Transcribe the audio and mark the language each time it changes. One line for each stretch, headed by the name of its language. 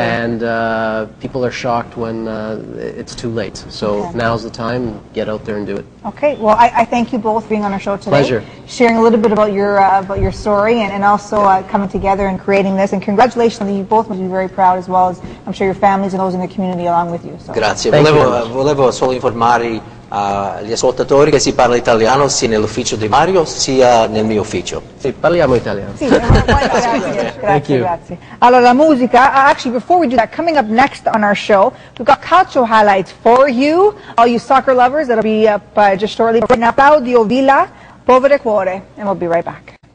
English: And people are shocked when it's too late. So now's the time. Get out there and do it. Okay. Well, I thank you both for being on our show today. Pleasure. Sharing a little bit about your story and also coming together and creating this. And congratulations, you both must be very proud, as well as I'm sure your families and those in the community along with you. So.
Italian: Grazie. Volevo solo informare gli ascoltatori che si parla italiano sia nell'ufficio di Mario sia nel mio ufficio. Sì, parliamo italiano. Sì, grazie. Allora, la musica,
English: actually, before we do that, coming up next on our show, we've got calcio highlights for you, all you soccer lovers. That'll be up just shortly. Right now, Claudio Villa, Povere Cuore, and we'll be right back.